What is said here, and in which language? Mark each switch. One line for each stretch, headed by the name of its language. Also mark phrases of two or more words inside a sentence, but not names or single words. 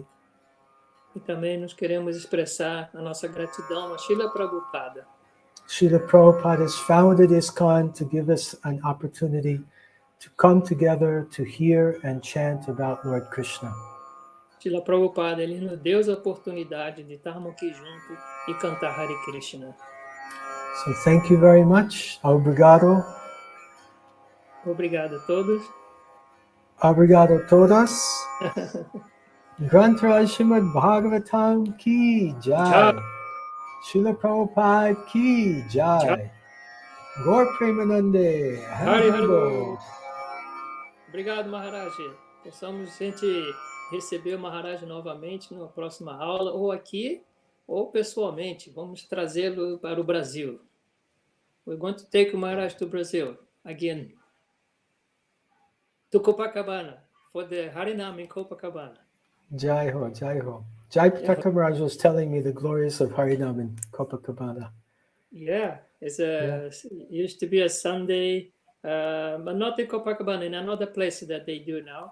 Portuguese: E também nós queremos expressar a nossa gratidão a Srila Prabhupada.
English: Srila Prabhupada has founded ISKCON to give us an opportunity to come together to hear and chant about Lord Krishna.
Portuguese: Srila Prabhupada, ele nos deu a oportunidade de estarmos aqui juntos e cantar Hare Krishna.
English: So thank you very much.
Portuguese: Obrigado. Obrigado a todos. Obrigado a todas.
Hindi: Grantra Srimad Bhagavatam ki jai. Srila Prabhupada ki jai.
Bangla: Gaur Premanande.
Sanskrit: Hare Hare.
Portuguese: Obrigado, Maharaj. Possamos a gente receber o Maharaj novamente numa próxima aula, ou aqui, ou pessoalmente. Vamos trazê-lo para o Brasil.
English: We're going to take Maharaj to Brazil again. To Copacabana, for the Harinam in Copacabana.
Hindi: Jai Ho, Jai Ho.
English: Jayapataka Maharaj was telling me the glories of Harinam in Copacabana. Yeah, it used to be a Sunday, but not in Copacabana, in another place that they do now.